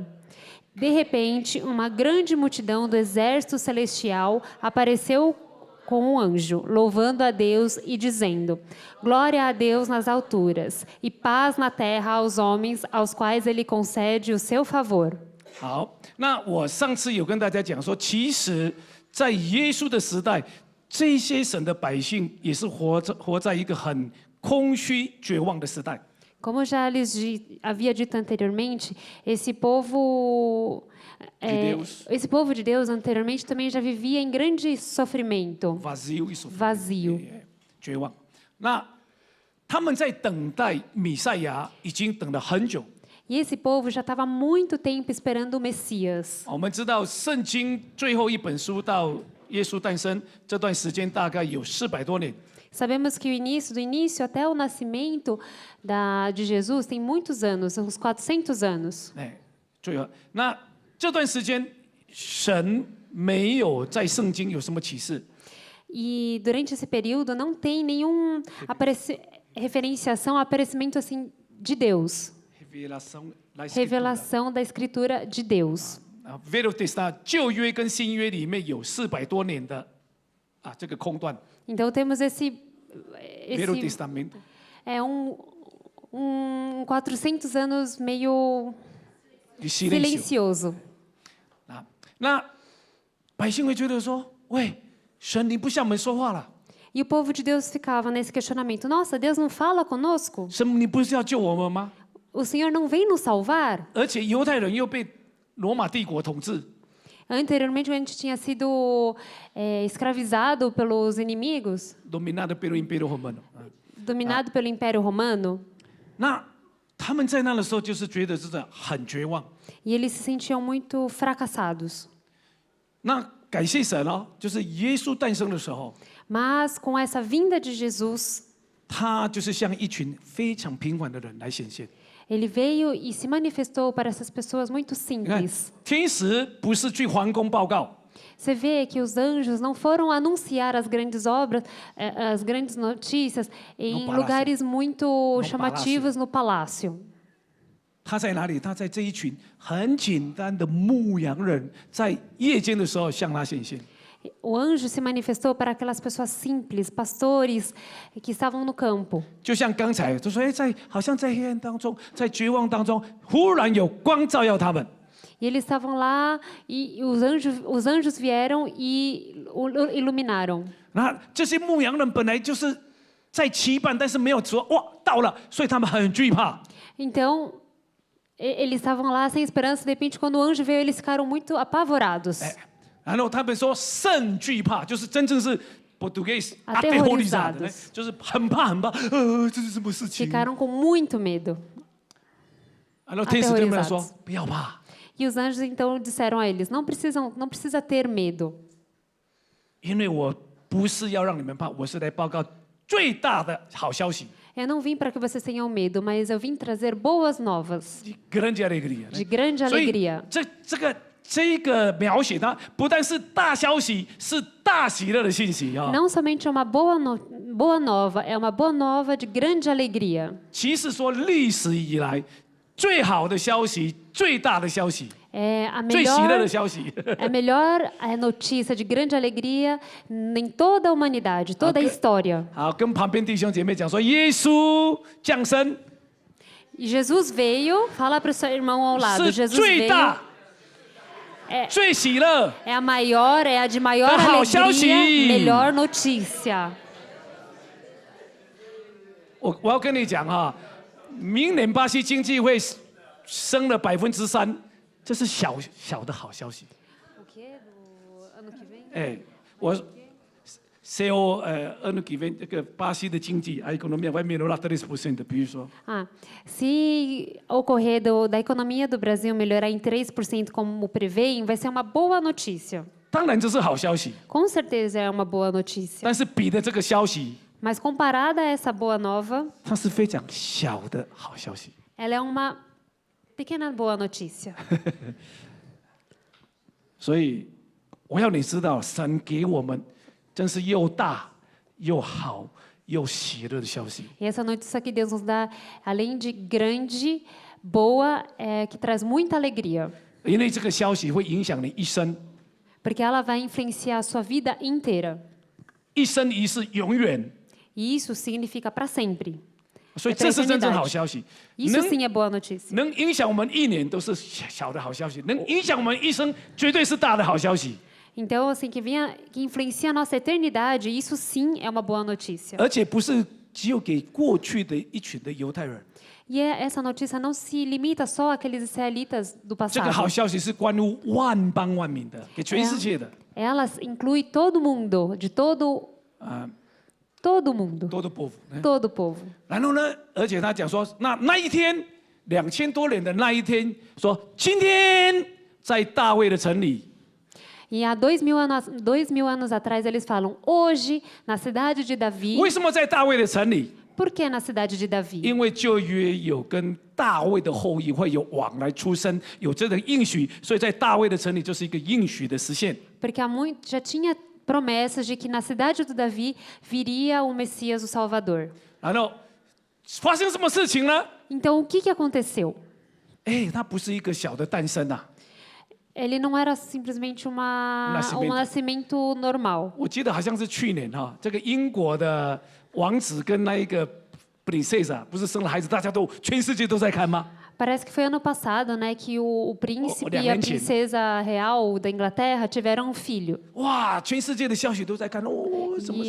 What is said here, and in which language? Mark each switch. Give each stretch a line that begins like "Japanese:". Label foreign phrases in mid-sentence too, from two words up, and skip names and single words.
Portuguese: De repente, uma grande multidão do exército celestial apareceu com um anjo, louvando a Deus e dizendo: Glória a Deus nas alturas e paz na terra aos homens aos quais ele concede o seu favor.
Chinese: 好，那我上次有跟大家讲说，其实，在耶稣的时代，这些神的百姓也是活在一个很空虚、绝望的时代。
Portuguese: Como já lhes havia dito anteriormente, esse povo de Deus anteriormente também já vivia em grande sofrimento. Vazio.
Chinese: 绝望。那他们在等待弥赛亚，已经等了很久。
Portuguese: E esse povo já estava há muito tempo esperando o Messias.
Chinese: 我们知道，圣经最后一本书到耶稣诞生这段时间大概有400多年。
Portuguese: Sabemos que do início até o nascimento de Jesus tem muitos anos, uns 400 anos.
Chinese: 最后，那这段时间神没有在圣经有什么启示。
Portuguese: E durante esse período não tem nenhum referenciação ao aparecimento assim de Deus. Revelação da Escritura de Deus. Velho Testamento,
Chinese: 旧约跟新约里面有400多年的这个空段。
Portuguese: Então temos esse Velho Testamento. É 400 anos meio silencioso.
Chinese: 那百姓会觉得说：“喂，神你不向我们说话了。”
Portuguese: E o povo de Deus ficava nesse questionamento: Nossa, Deus não fala conosco?
Chinese: 神你不是要救我们吗？
Portuguese: O Senhor não vem nos salvar?
Chinese: 而且犹太人又被罗马帝国统治。
Portuguese: Anteriormente, a gente tinha sido escravizado pelos inimigos. Dominado pelo Império Romano. Dominado pelo Império Romano.
Chinese: 那他们在那的时候，就是觉得真的很绝望。
Portuguese: E eles se sentiam muito fracassados.
Chinese: 那感谢神哦，就是耶稣诞生的时候，
Portuguese: Mas com essa vinda de Jesus,
Chinese: 他就是像一群非常平凡的人来显现。
Portuguese: ele veio e se manifestou para essas pessoas muito
Chinese: 你看
Portuguese: simples.，
Chinese: 天使不是去皇宫报告，
Portuguese: Você vê que os anjos não foram anunciar as grandes obras, as grandes notícias em palácio. lugares muito chamativos no palácio.
Chinese: 他在哪里？他在这一群很简单的牧羊人，在夜间的时候向他显现。
Portuguese: O anjo se manifestou para aquelas pessoas simples, pastores que estavam no campo.
Chinese: 就像刚才就说，好像在黑暗当中，在绝望当中，忽然有光照耀他们。
Portuguese: E eles estavam lá e os anjos vieram e iluminaram.
Chinese: 那这些牧羊人本来就是在期盼，但是没有说哇到了，所以他们很惧怕。
Portuguese: Então, eles estavam lá sem esperança. De repente, quando o anjo veio, eles ficaram muito apavorados.
Chinese: 然后他们说甚惧怕，就是真正是 português
Portuguese: Aterrorizados.
Chinese: 就是很怕很怕，这是什么事情？
Portuguese: Ficaram com muito medo.
Chinese: 然后天使对他们说
Portuguese: aterrorizados.
Chinese: 不要怕，
Portuguese: E os anjos então disseram a eles: não precisa ter medo,
Chinese: 因为我不是要让你们怕，我是来报告最大的好消息。
Portuguese: eu não vim para que vocês tenham medo, mas eu vim trazer boas novas, de grande alegria， de grande
Chinese: 所以
Portuguese: alegria.
Chinese: 这个描写，它不但是大消息，是大喜乐的信息啊。
Portuguese: Não somente é uma boa nova, é uma boa nova de grande alegria.
Chinese: 其实说历史以来最好的消息、最大的消息、
Portuguese: É a
Chinese: 最喜乐
Portuguese: melhor,
Chinese: 的消息。
Portuguese: é a melhor notícia de grande alegria em toda a humanidade, toda a história.
Chinese: 好，跟旁边弟兄姐妹讲说，耶稣降生
Portuguese: E Jesus veio, fala para o seu irmão ao lado,
Chinese: 是
Portuguese: Jesus
Chinese: 最
Portuguese: veio,
Chinese: 大、最喜乐。
Portuguese: é a maior, é a de maior
Chinese: Da 好消息。
Portuguese: alegria, melhor notícia.
Chinese: 我要跟你讲哈，明年巴西经济会升了3%，这是小的好消息。哎，我
Portuguese: CEO ano que vem
Chinese: 这个巴西的经济，
Portuguese: a economia vai melhorar 3%，
Chinese: 比如说。
Portuguese: Se ocorrer da economia do Brasil melhorar em 3% como prevêem, vai ser uma boa notícia.
Chinese: 当然这是好消息，
Portuguese: Com certeza é uma boa notícia.
Chinese: 但是比的这个消息，
Portuguese: Mas comparada a essa boa nova,
Chinese: 它是非常小的好消息。
Portuguese: ela é uma pequena boa notícia.
Chinese: 所以我要你知道，神给我们真是又大又好又喜乐的消息。
Portuguese: E essa notícia que Deus nos dá, além de grande, boa, que traz muita alegria.
Chinese: 因为这个消息会影响你一生，
Portuguese: Porque ela vai influenciar a sua vida inteira.
Chinese: 一生一世，永远。
Portuguese: E isso significa para sempre.
Chinese: 所以这是真正好消息，
Portuguese: Isso sim é boa notícia.
Chinese: 能影响我们一年都是小的好消息，能影响我们一生绝对是大的好消息。
Portuguese: Então, assim, que influencia a nossa eternidade, isso sim é uma boa notícia.
Chinese: 而且不是只有给过去的一群的犹太人，
Portuguese: E essa notícia não se limita só àqueles israelitas do
Chinese: 这个好
Portuguese: passado.
Chinese: 消息是关乎万邦万民的，给全世界的
Portuguese: Ela inclui todo mundo, de todo mundo,
Chinese: 多的波幅。
Portuguese: todo povo.
Chinese: 然后呢，而且他讲说，那一天2000多年的那一天，说今天在大卫的城里。
Portuguese: E há 2000 anos atrás eles falam, hoje, na cidade de Davi.
Chinese: 为什么在大卫的城里？
Portuguese: Por que na cidade de Davi?
Chinese: 因为旧约有跟大卫的后裔会有往来出生，有这个应许，所以在大卫的城里就是一个应许的实现。
Portuguese: Porque já tinha promessas de que na cidade de Davi viria o Messias, o Salvador.
Chinese: 然后发生什么事情呢？
Portuguese: Então, o que aconteceu?
Chinese: 哎，它不是一个小的诞生啊！
Portuguese: Ele não era simplesmente um nascimento normal.
Chinese: 我记得好像是去年哈，这个英国的王子跟那一个 princesa 不是生了孩子，大家都全世界都在看吗？
Portuguese: Parece que foi ano passado, né, que o príncipe e a Oriente. princesa real da Inglaterra tiveram um filho.
Chinese: 哇，全世界的消息都在看哦，什么